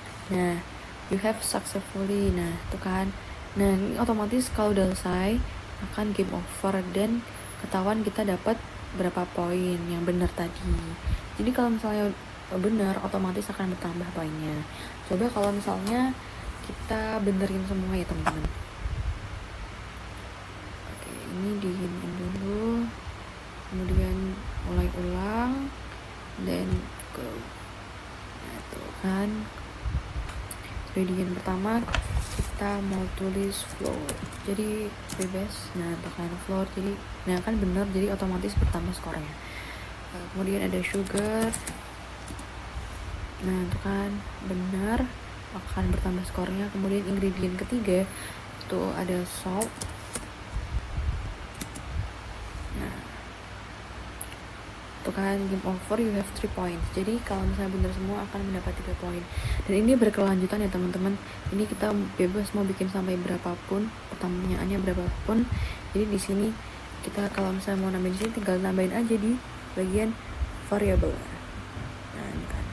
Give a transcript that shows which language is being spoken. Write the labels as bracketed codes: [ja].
[en] Nah, you have successfully. [id] Nah, itu kan. Nah, ini otomatis kalau udah selesai akan game over dan ketahuan kita dapat berapa poin yang benar tadi. Jadi kalau misalnya benar, otomatis akan bertambah poinnya. Coba kalau misalnya kita benerin semua ya teman-teman. Oke, ini diginiin dulu, kemudian mulai ulang, [en] then go. [id] Nah, itu kan ingredient pertama kita mau tulis flour, jadi bebas. Nah, tekan flour, jadi nah kan bener, jadi otomatis bertambah skornya. Kemudian ada sugar, nah itu kan benar, akan bertambah skornya. Kemudian ingredient ketiga itu ada salt. Nah, itu kan [en] game over, you have 3 points. [id] Jadi kalau misalnya benar semua akan mendapat 3 poin. Dan ini berkelanjutan ya teman-teman. Ini kita bebas mau bikin sampai berapapun, pertanyaannya berapapun. Jadi di sini kita kalau misalnya mau nambahin di sini tinggal nambahin aja di bagian variable. Nah, ini kan.